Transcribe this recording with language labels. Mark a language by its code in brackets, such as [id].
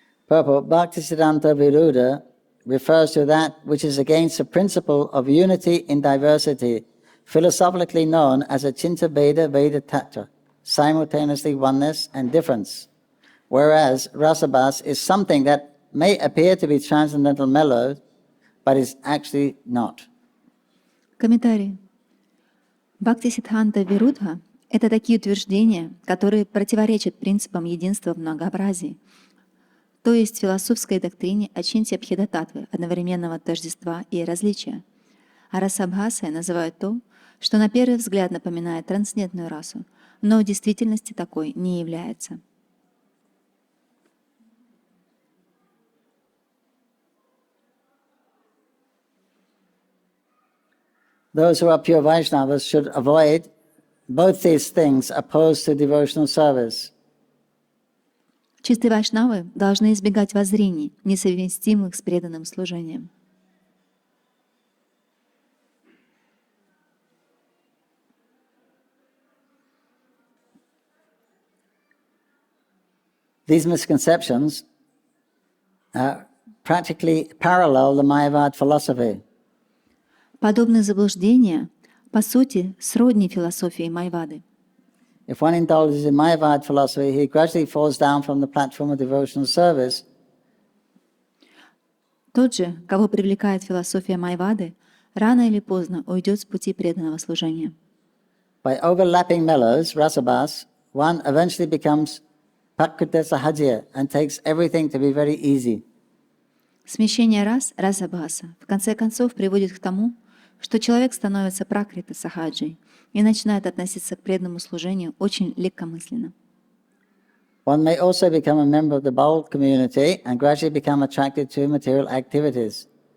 [en] Purport Bhaktisiddhanta Viruddha refers to that which is against the principle of unity in diversity, philosophically known as a Chinta Veda Veda Tattva, simultaneously oneness and difference. Whereas rasabhas is something that may appear to be transcendental mellow, but is actually not. [ru] Комментарий. Бхакти-сиддханта Вирудха — это такие утверждения, которые противоречат принципам единства в многообразии, то есть философской доктрине Ачинтья Бхеда-татвы, одновременного тождества и различия. А расабхасой называют то, что на первый взгляд напоминает трансцендентную расу, но в действительности такой не является. [en] those who are pure Vaishnavas should avoid both these things opposed to devotional service. [ru] Чистые вайшнавы должны избегать воззрений, несовместимых с преданным служением. [en] These misconceptions practically parallel the Mayavad philosophy. [ru] Подобные заблуждения, по сути, сродни философии Майвады. [en] If one indulges in Mayavad philosophy, he gradually falls down from the platform of devotional service. [ru] Тот же, кого привлекает философия Майвады, рано или поздно уйдет с пути преданного служения. [en] By overlapping mellows, rasabhas, one eventually becomes prakrita sahajya and takes everything to be very easy. [ru] Смещение расабхаса, в конце концов приводит к тому, что человек становится пракрита сахаджей и начинает относиться к преданному служению очень легкомысленно. [en] One may also become a member of the bold community and gradually become attracted to material activities.